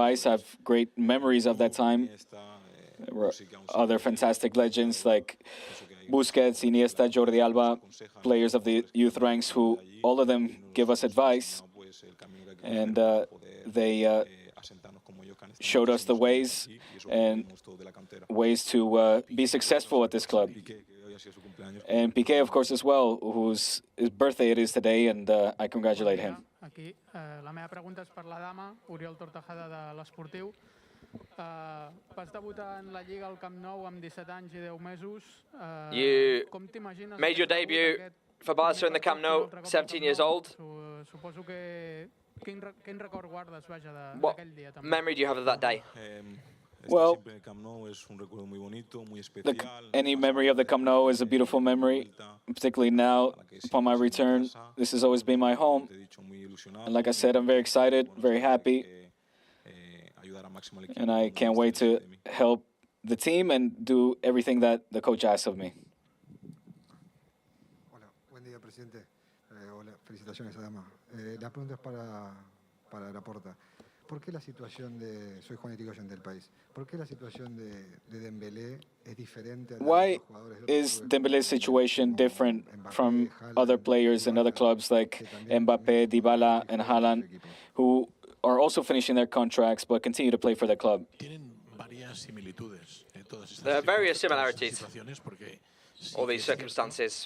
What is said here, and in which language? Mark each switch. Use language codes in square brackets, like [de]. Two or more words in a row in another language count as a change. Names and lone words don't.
[en] I have great memories of that time. There were other fantastic legends like Busquets, Iniesta, Jordi Alba, players of the youth ranks who all of them give us advice. And they showed us the ways and ways to be successful at this club. And Piqué, of course, as well, whose birthday it is today, and I congratulate him. [ca] Aquí, la meva pregunta és per la dama, Oriol Tortajada de l'Esportiu. Vas debutar en la Lliga al Camp Nou amb 17 anys i 10 mesos. [en] You made your debut for Barca in the Camp Nou, 17 years old. [ca] Suposo que quin record guardes, vaja, [en] What [ca] d'aquell dia també? [en] memory do you have of that day? Well, any memory of the Camp Nou is a beautiful memory, particularly now, upon my return. This has always been my home. And like I said, I'm very excited, very happy, and I can't wait to help the team and do everything that the coach asks of me. [es] Hola, buen día, presidente. Hola, felicitaciones, Adama. La pregunta es para Laporta. ¿Por qué la situación de... Soy Juan Etigoyen del país. ¿Por qué la situación de Dembélé es diferente a la de [en] Why [es] los jugadores de [en] is Dembele's situation different from other players in other clubs like Mbappé, Dybala, and Haaland, who are also finishing their contracts but continue to play for their club? There are various similarities, all these circumstances.